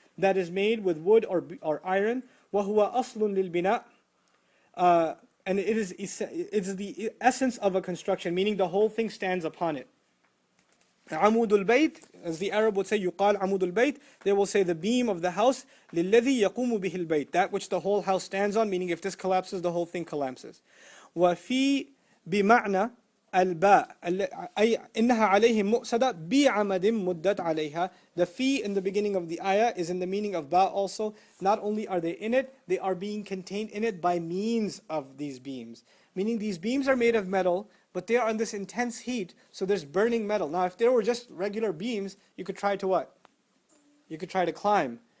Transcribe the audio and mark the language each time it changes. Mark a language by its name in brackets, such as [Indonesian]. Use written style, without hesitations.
[English] that is made with wood or iron. [Arabic] وَهُوَ أَصْلٌ لِلْبِنَاءِ [English] And it is the essence of a construction, meaning the whole thing stands upon it. عَمُودُ الْبَيْتِ, as the Arab would say, [Arabic] يُقال عَمُودُ الْبَيْتِ, [English] they will say the beam of the house, [Arabic] لِلَّذِي يَقُومُ بِهِ الْبَيْتِ, [English] that which the whole house stands on, meaning if this collapses, the whole thing collapses. [Arabic] وَفِي بِمَعْنَى الْبَاء أي إنها عليهم مؤسدة بِعَمَدٍ مُدَّتْ عَلَيْهَا. [English] The fi in the beginning of the ayah is in the meaning of ba also. Not only are they in it, they are being contained in it by means of these beams. Meaning these beams are made of metal, but they are on this intense heat, so there's burning metal. Now if they were just regular beams, you could try to what? You could try to climb.